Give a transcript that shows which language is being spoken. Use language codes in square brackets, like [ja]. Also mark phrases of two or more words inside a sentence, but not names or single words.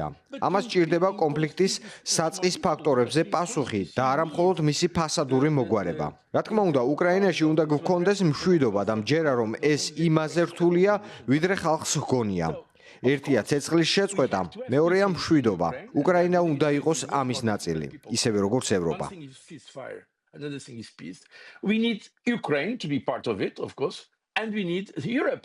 [ka] ამას ჭირდება კონფლიქტის საწყის ფაქტორებზე პასუხი და არა მხოლოდ მისი ფასადური მოგვარება. რა თქმა უნდა, უკრაინაში უნდა გქონდეს მშვიდობა და მჯერა რომ ეს იმაზე რთულია, ვიდრე ხალხს ჰგონია. ერთია ცეცხლის შეწყვეტა, მეორეა მშვიდობა. უკრაინა უნდა იყოს ამის ნაწილი, ისევე როგორც ევროპა. [en] We need Ukraine to be part of it, of course, and we need Europe